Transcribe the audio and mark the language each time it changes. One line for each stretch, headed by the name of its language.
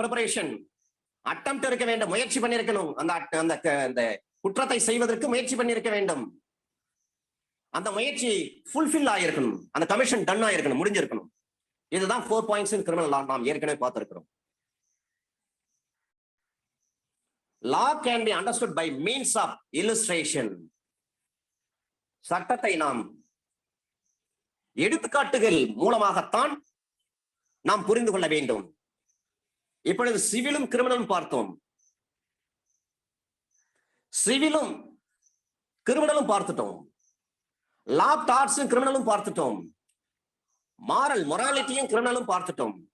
Tamil: Preparation, attempt இருக்க வேண்டும், முயற்சி பண்ணியிருக்கணும். அந்த குற்றத்தை செய்வதற்கு முயற்சி பண்ணியிருக்க வேண்டும். அந்த முயற்சி ஃபுல்ஃபில் ஆயிருக்கணும், அந்த கமிஷன் டன் ஆயிருக்கணும், முடிஞ்சிருக்கணும். இதுதான்
English: 4 points in criminal law
Tamil: நாம் ஏற்கனவே பார்த்திருக்கிறோம்.
English: Law can be understood by means of illustration.
Tamil: சட்டத்தை நாம் எடுத்துக்காட்டுகள் மூலமாகத்தான் நாம் புரிந்து கொள்ள வேண்டும். இப்பொழுது சிவிலும் கிரிமினலும் பார்த்தோம், சிவிலும் கிரிமினலும் பார்த்துட்டோம், லா டாட்ஸும் கிரிமினலும் பார்த்துட்டோம், மொராலிட்டியும் கிரிமினலும் பார்த்துட்டோம்.